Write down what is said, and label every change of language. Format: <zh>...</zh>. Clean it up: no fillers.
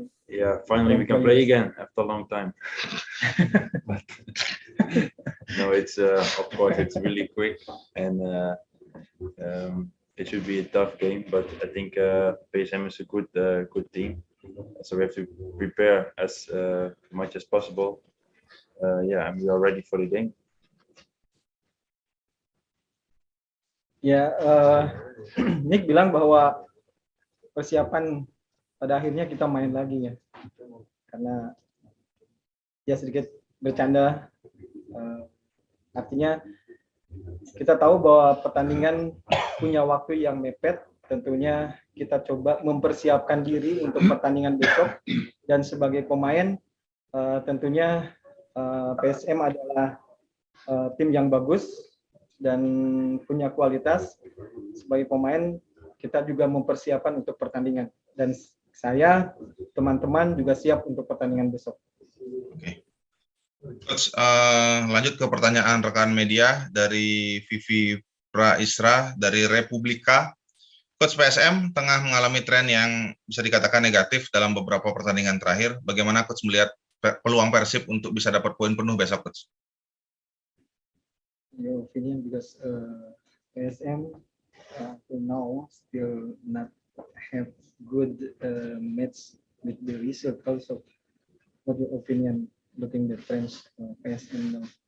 <en>Yeah, finally we can play again after a long time. But no, it's of course it's really quick, and it should be a tough game. But I think PSM is a good team, so we have to prepare as much as possible. Yeah, and we are ready for the game.</en> <id>Ya, Nick bilang bahwa persiapan pada akhirnya kita main lagi ya, karena ya sedikit bercanda. Artinya kita tahu bahwa pertandingan punya waktu yang mepet. Tentunya kita coba mempersiapkan diri untuk pertandingan besok, dan sebagai pemain tentunya PSM adalah tim yang bagus dan punya kualitas. Sebagai pemain kita juga mempersiapkan untuk pertandingan, dan saya, teman-teman juga siap untuk pertandingan besok. Oke. Coach, lanjut ke pertanyaan rekan media dari Vivi Praisra dari Republika. Coach, PSM tengah mengalami tren yang bisa dikatakan negatif dalam beberapa pertandingan terakhir. Bagaimana Coach melihat peluang Persib untuk bisa dapat poin penuh besok, Coach?</id> <en>Your opinion, because PSM till now still not have good match with the result. Also, what your opinion looking the trends PSM now?</en>